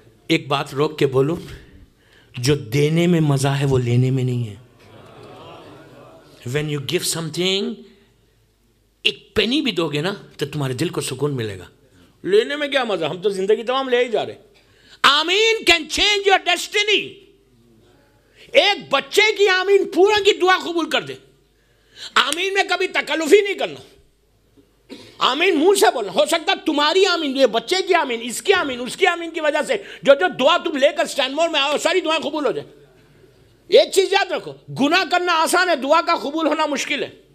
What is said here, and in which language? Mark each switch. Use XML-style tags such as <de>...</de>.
<ur>ایک بات روک کے بولو, جو دینے میں مزہ ہے وہ لینے میں نہیں ہے.</ur> <en>When you give something,</en> <ur>ایک پینی بھی دو گے نا تو تمہارے دل کو سکون ملے گا. لینے میں کیا مزہ, ہم تو زندگی تمام لے ہی جا رہے.</ur> <en>آمین can change your destiny.</en> <ur>ایک بچے کی آمین پورا کی دعا قبول کر دے. آمین میں کبھی تکلف ہی نہیں کرنا, آمین منہ سے بولنا. ہو سکتا تمہاری آمین, یہ بچے کی آمین, اس کی آمین, اس کی آمین کی وجہ سے جو دعا تم لے کر اسٹینمور میں آؤ, ساری دعائیں قبول ہو جائے. ایک چیز یاد رکھو, گناہ کرنا آسان ہے, دعا کا قبول ہونا مشکل ہے.</ur>